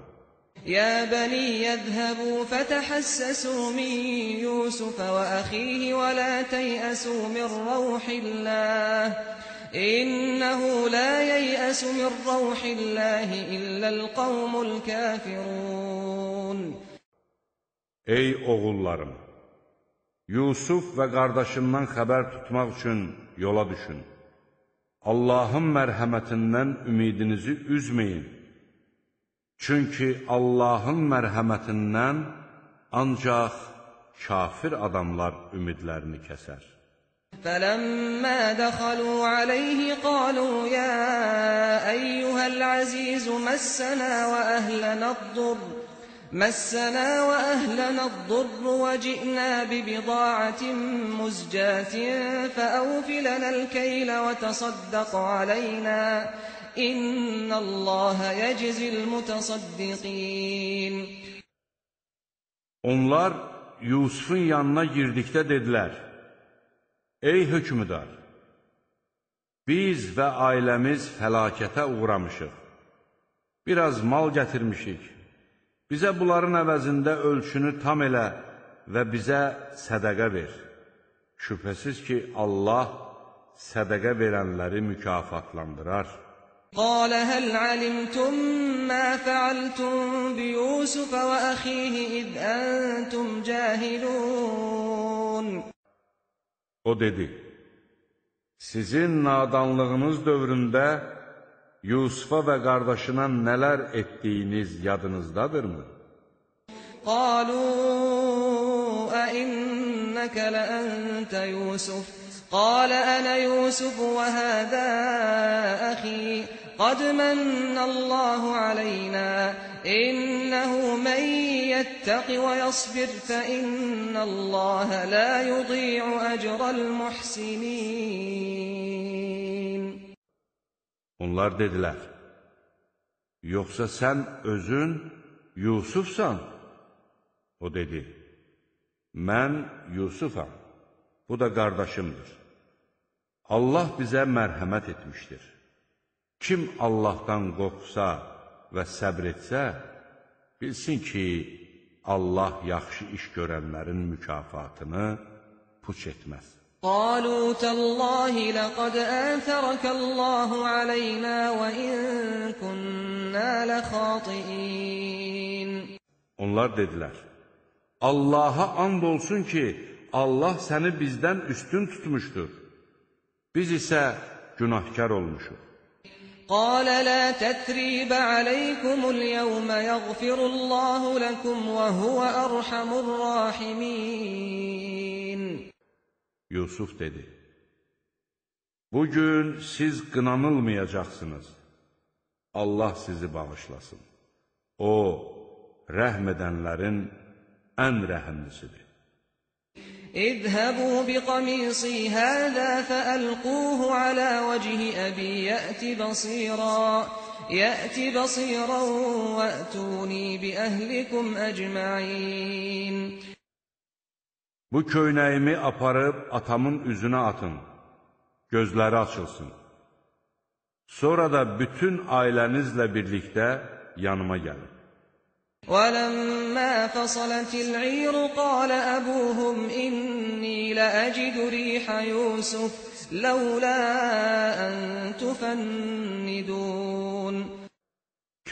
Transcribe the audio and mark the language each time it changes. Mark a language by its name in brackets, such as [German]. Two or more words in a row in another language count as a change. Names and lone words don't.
[Arabic] يا بني يذهبوا فتحسسوا من يوسف وأخيه ولا تيأسوا من روح الله إنه لا ييأس من روح الله إلا القوم الكافرون. [Azerbaijani] Ey oğullarım! Yusuf və qardaşından xəbər tutmaq üçün yola düşün. Allahın mərhəmətindən ümidinizi üzməyin. Çünki Allahın mərhəmətindən ancaq kafir adamlar ümidlərini kəsər. [Arabic] فَلَمَّا دَخَلُوا عَلَيْهِ قَالُوا يَا أَيُّهَا الْعَزِيزُ مَسَّنَا وَأَهْلَنَا الضُّرُّ وَجِئْنَا بِبِضَاعَةٍ مُزْجَاةٍ فَأَوْفِ لَنَا الْكَيْلَ وَتَصَدَّقْ عَلَيْنَا إِنَّ اللَّهَ يَجْزِي الْمُتَصَدِّقِينَ. [Azerbaijani] Onlar Yusufun yanına girdikdə dedilər, Ey hökmüdar! Biz və ailəmiz fəlakətə uğramışıq. Biraz mal gətirmişik. Bizə bunların əvəzində ölçünü tam elə və bizə sədəqə ver. Şübhəsiz ki, Allah sədəqə verənləri mükafatlandırar. [Arabic] قال هل علمتم ما فعلتم بيوسف وأخيه إذ أنتم جاهلون. [Azerbaijani] O dedi, sizin nadanlığınız dövründə Yusufa və qardaşına nələr etdiyiniz yadınızdadırmı? [Arabic] قالوا أئنك لأنت يوسف قال أنا يوسف وهذا أخي قد من الله علينا إنه من يتق ويصبر فإن الله لا يضيع أجر المحسنين. [Azerbaijani] Onlar dedilər, yoxsa sən özün Yusufsan? O dedi, mən Yusufam, bu da qardaşımdır. Allah bizə mərhəmət etmişdir. Kim Allahdan qorxsa və səbr etsə, bilsin ki, Allah yaxşı iş görənlərin mükafatını puç etməz. [Arabic] قالوا تالله لقد آثرك الله علينا وإن كنا لخاطئين. [Azerbaijani] Onlar dedilər, Allaha and olsun ki, Allah səni bizdən üstün tutmuşdur. Biz isə günahkar olmuşuq. [Arabic] قال لا تثريب عليكم اليوم يغفر الله لكم وهو أرحم الراحمين. [Azerbaijani] Yusuf dedi, bugün siz qınanılmayacaqsınız. Allah sizi bağışlasın. O, rəhm edənlərin ən rəhimlisidir. [Arabic] اذهبوا بقميصي هذا فألقوه على وجه أبي يأت بصيرا وأتوني بأهلكم أجمعين. [Azerbaijani] Bu köynəyimi aparıb atamın üzünə atın, gözləri açılsın. Sonra da bütün ailənizlə birlikdə yanıma gəlin. [Arabic] وَلَمَّا فَصَلَتِ الْعِيرُ قَالَ أَبُوهُمْ إِنِّي لَأَجِدُ رِيحَ يُوسُفَ لَوْلَا أَن تُفَنِّدُونَ.